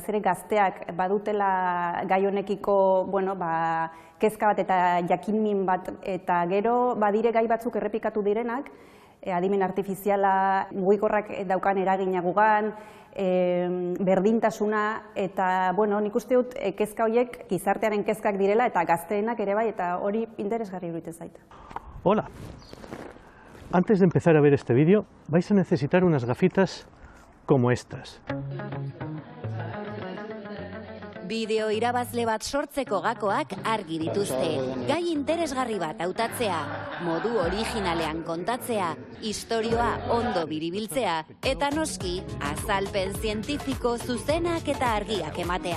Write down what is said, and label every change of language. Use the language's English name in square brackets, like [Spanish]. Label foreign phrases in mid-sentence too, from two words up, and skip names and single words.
[Basque] ere gazteak badutela gai honekiko kezka bat eta jakinmin bat, eta gero badire gai batzuk errepikatu direnak, adimen artifiziala, mugikorrak daukan eragina gugan, berdintasuna, eta nik uste dut kezka horiek gizartearen kezkak direla eta gazteenak ere bai, eta hori interesgarri iruditzen zait. [Spanish] Hola. Antes de empezar a ver este vídeo, vais a necesitar unas gafitas como estas. [Basque] Bideo irabazle bat sortzeko gakoak argi dituzte. Gai interesgarri bat hautatzea, modu originalean kontatzea, istorioa ondo biribiltzea, eta noski, azalpen zientifiko zuzenak eta argiak ematea.